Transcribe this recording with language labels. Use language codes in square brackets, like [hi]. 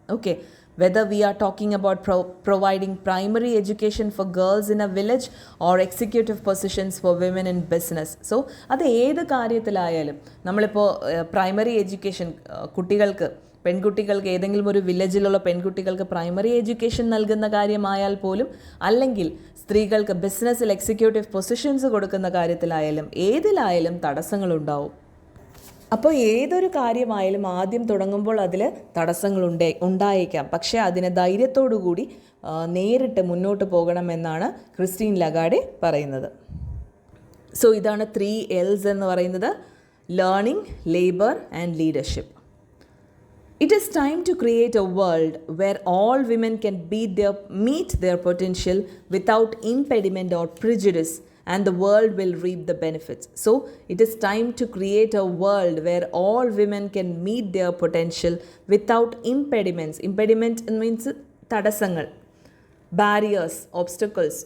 [en] Okay, whether we are talking about providing primary education for girls in a village or executive positions for women in business. [ml] So അത് ഏത് കാര്യത്തിലായാലും, നമ്മളിപ്പോൾ primary education പെൺകുട്ടികൾക്ക് ഏതെങ്കിലും ഒരു വില്ലേജിലുള്ള പെൺകുട്ടികൾക്ക് പ്രൈമറി എഡ്യൂക്കേഷൻ നൽകുന്ന കാര്യമായാൽ പോലും, അല്ലെങ്കിൽ സ്ത്രീകൾക്ക് ബിസിനസ്സിൽ എക്സിക്യൂട്ടീവ് പൊസിഷൻസ് കൊടുക്കുന്ന കാര്യത്തിലായാലും, ഏതിലായാലും തടസ്സങ്ങളുണ്ടാവും. അപ്പോൾ ഏതൊരു കാര്യമായാലും ആദ്യം തുടങ്ങുമ്പോൾ അതിൽ തടസ്സങ്ങൾ ഉണ്ടായേക്കാം. പക്ഷേ അതിനെ ധൈര്യത്തോടുകൂടി നേരിട്ട് മുന്നോട്ട് പോകണമെന്നാണ് ക്രിസ്റ്റീൻ ലഗാർഡെ പറയുന്നത്. സോ ഇതാണ് 3 L's എന്ന് പറയുന്നത്: learning, labour and leadership. [en] It is time to create a world where all women can meet their potential without impediment or prejudice, and the world will reap the benefits. So, it is time to create a world where all women can meet their potential without impediments. Impediment means തടസ്സങ്ങൾ, barriers, obstacles.